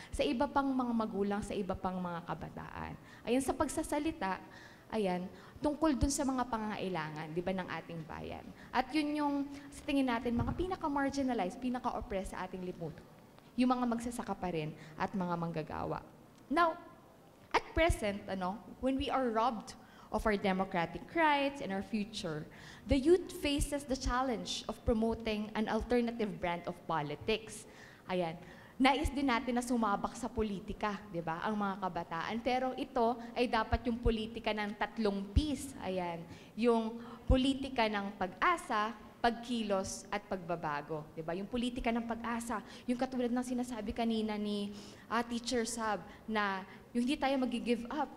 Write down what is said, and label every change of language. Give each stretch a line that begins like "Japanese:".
Filipino: Sa iba pang mga magulang, sa iba pang mga kabataan. Ayan, sa pagsasalita, ayan, tungkol dun sa mga pangangailangan, di ba, ng ating bayan. At yun yung, sa tingin natin, mga pinaka-marginalized, pinaka-oppressed sa ating lipunan. Yung mga magsasaka pa rin at mga manggagawa.
English: Now, at present, when we are robbed of our democratic rights and our future, the youth faces the challenge of promoting an alternative brand of politics.
Filipino: Ayan. Nais din natin na sumabak sa politika, di ba, ang mga kabataan. Pero ito ay dapat yung politika ng 3 Ps. Ayan. Yung politika ng pag-asa, pagkilos, at pagbabago. Di ba? Yung politika ng pag-asa, yung katulad ng sinasabi kanina ni Teacher Sab, na yung hindi tayo mag-give up.